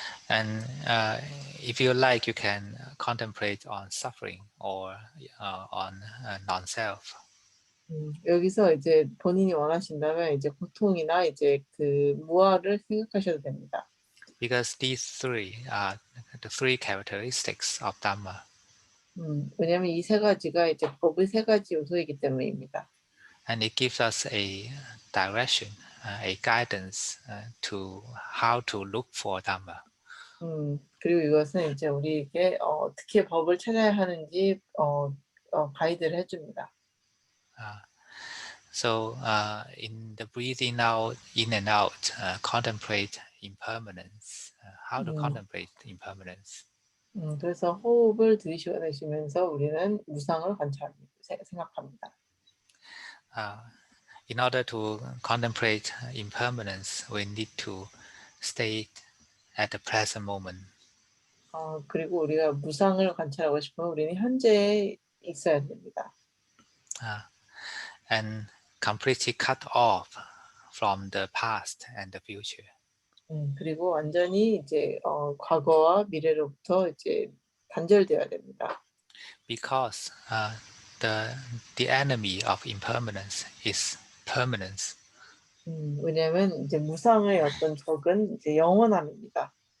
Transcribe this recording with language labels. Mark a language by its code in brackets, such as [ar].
[en] And if you like, you can contemplate on suffering or on non-self. [ko] 여기서 이제 본인이 원하신다면 이제 고통이나 이제 그 무아를 생각하셔도 됩니다. [en] Because these three are the three characteristics of Dhamma. [ko] 왜냐하면 이 세 가지가 이제 법의 세 가지 요소이기 때문입니다. [en] And it gives us a direction, a guidance to how to look for Dhamma. [ko] 그리고 이것은 이제 우리에게 어떻게 법을 찾아야 하는지 가이드를 해줍니다. [en] So in the breathing out, in and out, contemplate impermanence. How to contemplate impermanence? [ko] 그래서 호흡을 들이쉬고 내쉬면서 우리는 무상을 생각합니다. [en] In order to contemplate impermanence, we need to stay at the present moment. [ko] 그리고 우리가 무상을 관찰하고 싶으면 우리는 현재에 있어야 됩니다. [en] And completely cut off from the past and the future. [ko] 그리고 완전히 이제 과거와 미래로부터 이제 단절되어야 됩니다. [en] Because the enemy of impermanence is permanence. [ko] 왜냐하면 이제 무상의 어떤 적은 이제 영원함입니다.